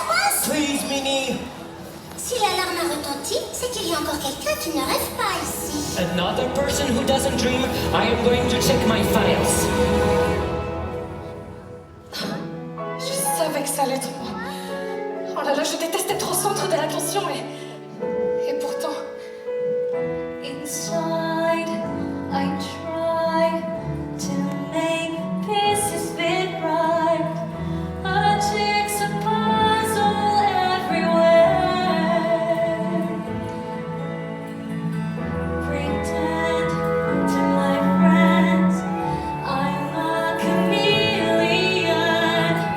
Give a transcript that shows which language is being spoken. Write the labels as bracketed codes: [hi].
[fr] Si l'alarme a retenti, c'est qu'il y a encore quelqu'un qui ne rêve pas ici. [en] Another person who doesn't dream. I am going to check my files. [fr] Je savais que ça allait être moi. Oh là là, je déteste être au centre de l'attention et pourtant... [en] Inside, I try to make pieces fit right. A jigsaw puzzle everywhere. Pretend to my friends I'm a chameleon.